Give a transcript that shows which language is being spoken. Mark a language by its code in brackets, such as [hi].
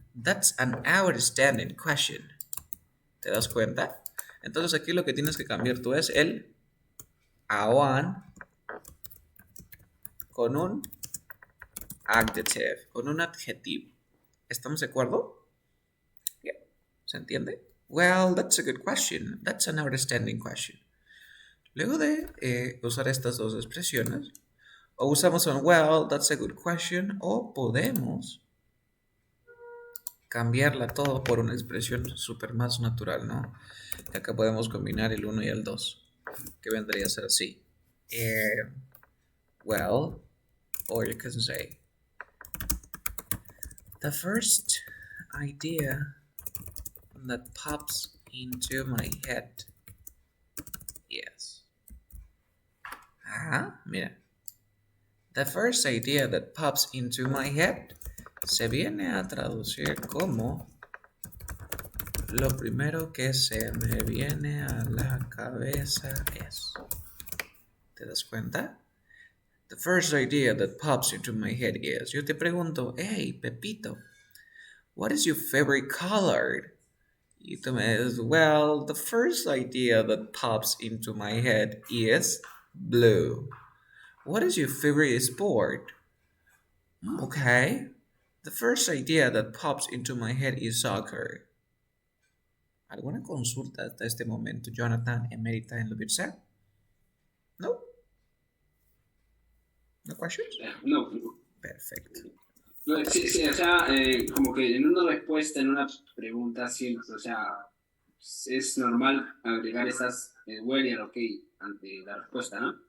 [en] That's an outstanding question. [es] ¿Te das cuenta? Entonces aquí lo que tienes que cambiar tú es el a one con un adjective, con un adjetivo. ¿Estamos de acuerdo? Yeah. ¿Se entiende? [en] Well, that's a good question. That's an outstanding question. [es] Luego de usar estas dos expresiones, o usamos un [en] well, that's a good question, [es] o podemos cambiarla todo por una expresión súper más natural, ¿no? Y acá podemos combinar el 1 y el 2, que vendría a ser así. [en] Well, or you can say, the first idea that pops into my head. Yes. [es] Mira. [en] The first idea that pops into my head [es] se viene a traducir como lo primero que se me viene a la cabeza es. ¿Te das cuenta? [en] The first idea that pops into my head is, [es] yo te pregunto, [en] hey, Pepito, what is your favorite color? [es] Y tú me dices, [en] well, the first idea that pops into my head is blue. What is your favorite sport? Okay. The first idea that pops into my head is soccer. [es] ¿Alguna consulta hasta este momento, Jonathan, emérita en lo que sea? [en] No? No questions? [es] No, Perfecto. no, sí, sí, o sea, como que en una respuesta, en una pregunta, siempre, o sea, es normal agregar esas well y el ok ante la respuesta, ¿no?